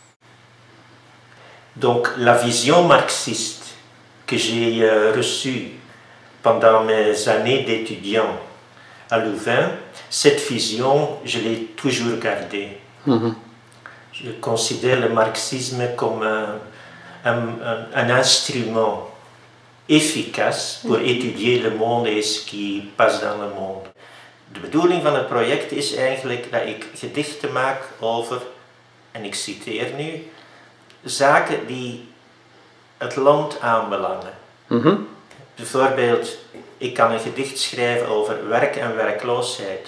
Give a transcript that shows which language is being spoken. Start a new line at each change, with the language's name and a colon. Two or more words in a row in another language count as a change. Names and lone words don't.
French: Donc la vision marxiste que j'ai reçue pendant mes années d'étudiant à Louvain, cette vision, je l'ai toujours gardée. Je considère le marxisme comme un instrument efficace pour étudier le monde et ce qui passe dans le monde.
Dutch: De bedoeling van het project is eigenlijk dat ik gedichten maak over, en ik citeer nu, zaken die het land aanbelangen. Bijvoorbeeld, ik kan een gedicht schrijven over werk en werkloosheid.